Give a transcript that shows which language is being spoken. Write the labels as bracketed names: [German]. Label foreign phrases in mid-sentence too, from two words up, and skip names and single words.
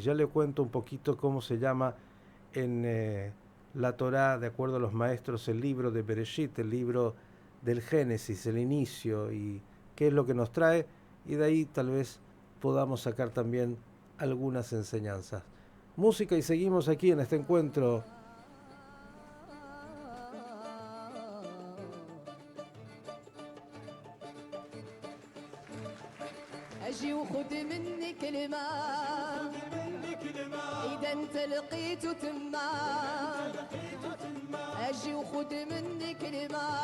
[Spanish] Ya le cuento un poquito cómo se llama en la Torá, de acuerdo a los maestros, el libro de Bereshit, el libro del Génesis, el inicio, y qué es lo que nos trae, y de ahí tal vez podamos sacar también algunas enseñanzas. Música y seguimos aquí en este encuentro. [Arabic] أجي وخد مني كلمة إذا أنت لقيته تما أجي وخد مني كلمة